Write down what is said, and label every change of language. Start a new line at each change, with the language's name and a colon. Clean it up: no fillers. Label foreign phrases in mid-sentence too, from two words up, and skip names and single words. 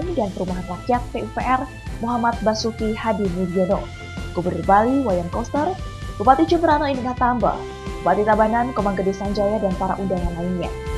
Indonesian: dan Perumahan Rakyat PUPR Muhammad Basuki Hadi Mulyono, Gubernur Bali Wayan Koster, Bupati Jembrana Indah Tamba, Bupati Tabanan Komang Gede Sanjaya, dan para undangan lainnya.